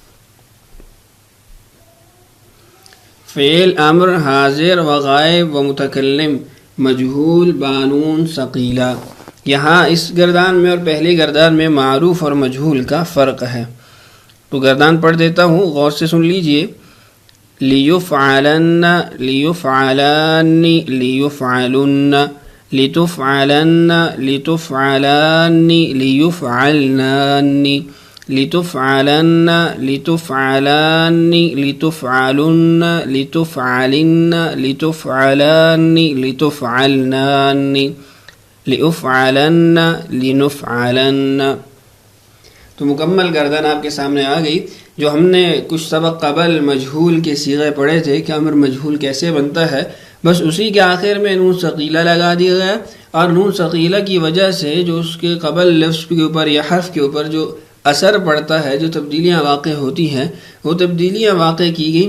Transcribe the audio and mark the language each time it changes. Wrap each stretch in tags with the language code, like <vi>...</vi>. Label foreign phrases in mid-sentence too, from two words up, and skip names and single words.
<ur>فعل امر حاضر و غائب و متکلم مجہول بانون ثقیلہ. یہاں اس گردان میں اور پہلی گردان میں معروف اور مجہول کا فرق ہے. تو گردان پڑھ دیتا ہوں، غور سے سن لیجئے.</ur> <ar>لیفعلن، لیفعلان، لیفعلن، لتفعلن، لتفعلان، لیفعلنان، لتفعلن، لتفعلان، لتفعلن، لتفعلن، لتفعلان، لتفعلنان، لأفعلن، لنفعلن.</ar> <ur>تو مکمل گردان آپ کے سامنے آ گئی. جو ہم نے کچھ سبق قبل مجہول کے صیغے پڑھے تھے کہ امر مجہول کیسے بنتا ہے، بس اسی کے آخر میں نون ثقیلہ لگا دیا گیا. اور نون ثقیلہ کی وجہ سے جو اس کے قبل لفظ کے اوپر یا حرف کے اوپر جو اثر پڑتا ہے، جو تبدیلیاں واقع ہوتی ہیں، وہ تبدیلیاں واقع کی گئیں.</ur>